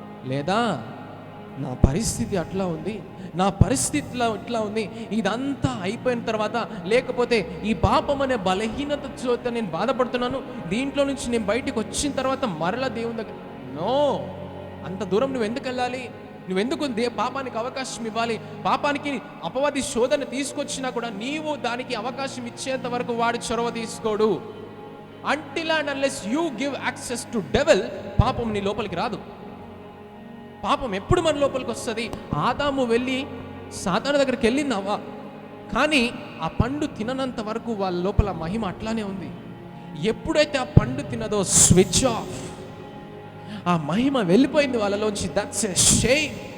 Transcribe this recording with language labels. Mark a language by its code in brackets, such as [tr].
[te] లేదా నా పరిస్థితి అట్లా ఉంది, నా పరిస్థితిలో ఇట్లా ఉంది, ఇదంతా అయిపోయిన తర్వాత, లేకపోతే ఈ పాపం అనే బలహీనత చేత నేను బాధపడుతున్నాను, దీంట్లో నుంచి నేను బయటికి వచ్చిన తర్వాత మరలా దేవుని దగ్గర. నో, అంత దూరం నువ్వు ఎందుకు వెళ్ళాలి? నువ్వెందుకు పాపానికి అవకాశం ఇవ్వాలి? పాపానికి అపవాది శోధన తీసుకొచ్చినా కూడా నీవు దానికి అవకాశం ఇచ్చేంత వరకు వాడు చొరవ తీసుకోడు. [en] Until and unless you give access to devil, [te] పాపం నీ లోపలికి రాదు. పాపం ఎప్పుడు మన లోపలికి వస్తుంది? ఆదాము వెళ్ళి సాతాను దగ్గరికి వెళ్ళిందవ్వా, కానీ ఆ పండు తిననంత వరకు వాళ్ళ లోపల మహిమ అట్లానే ఉంది. ఎప్పుడైతే ఆ పండు తినదో స్విచ్ ఆఫ్, ఆ మహిమ వెళ్ళిపోయింది వాళ్ళలోంచి. [en] That's a shame.